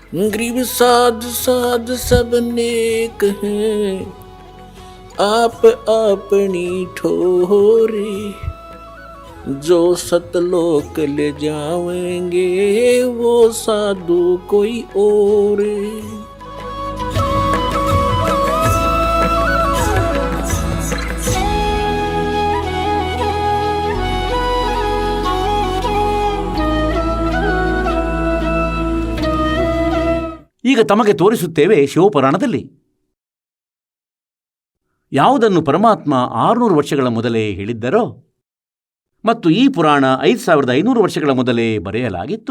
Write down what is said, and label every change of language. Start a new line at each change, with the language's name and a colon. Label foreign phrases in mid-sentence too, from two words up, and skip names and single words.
Hindi: ग्रीव साध साध सब नेक हैं, आप अपनी ठोरी, जो सतलोक ले जावेंगे वो साधु कोई और।
Kannada: ಈಗ ತಮಗೆ ತೋರಿಸುತ್ತೇವೆ ಶಿವಪುರಾಣದಲ್ಲಿ ಯಾವುದನ್ನು ಪರಮಾತ್ಮ 600 ವರ್ಷಗಳ ಮೊದಲೇ ಹೇಳಿದ್ದರೋ ಮತ್ತು ಈ ಪುರಾಣ 5500 ವರ್ಷಗಳ ಮೊದಲೇ ಬರೆಯಲಾಗಿತ್ತು.